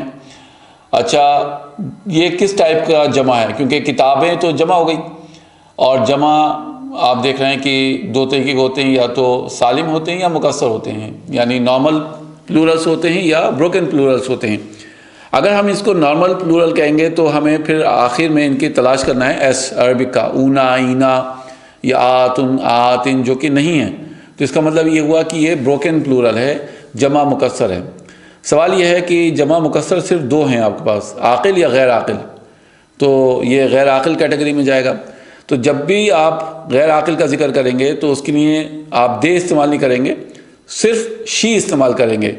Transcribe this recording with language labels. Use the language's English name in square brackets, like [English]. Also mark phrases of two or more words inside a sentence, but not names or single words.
[Urdu] اچھا یہ کس ٹائپ کا جمع ہے، کیونکہ کتابیں تو جمع ہو گئی، اور جمع آپ دیکھ رہے ہیں کہ دو طریقے کے ہوتے ہیں، یا تو سالم ہوتے ہیں یا مکسر ہوتے ہیں، یعنی [English] normal plurals [Urdu] ہوتے ہیں یا [English] broken plurals [Urdu] ہوتے ہیں. اگر ہم اس کو [English] normal plural [Urdu] کہیں گے تو ہمیں پھر آخر میں ان کی تلاش کرنا ہے ایس عربک کا، [Arabic] اونا، اینا یا آتن، آتن، [Urdu] جو کہ نہیں ہے. تو اس کا مطلب یہ ہوا کہ یہ [English] broken plural [Urdu] ہے، جمع مکسر ہے. سوال یہ ہے کہ جمع مکسر صرف دو ہیں آپ کے پاس، عاقل یا غیر عاقل. تو یہ غیر عاقل کیٹیگری میں جائے گا. تو جب بھی آپ غیر عاقل کا ذکر کریں گے تو اس کے لیے آپ دے استعمال نہیں کریں گے، صرف شی استعمال کریں گے.